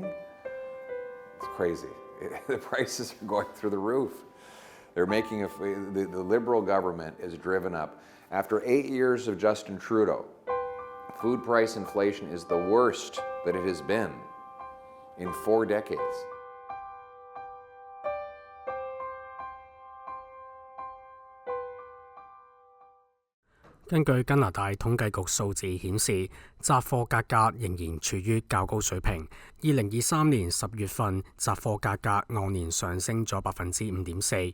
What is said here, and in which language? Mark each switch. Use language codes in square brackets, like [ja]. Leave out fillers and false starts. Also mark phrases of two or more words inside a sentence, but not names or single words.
[en] It's crazy. The prices are going through the roof. They're making the Liberal government is driven up. After 8 years of Justin Trudeau, food price inflation is the worst that it has been in 4 decades. [yue] 根據加拿大統計局數字顯示，雜貨價格仍然處於較高水平。2023年10月份，雜貨價格按年上升咗5.4%。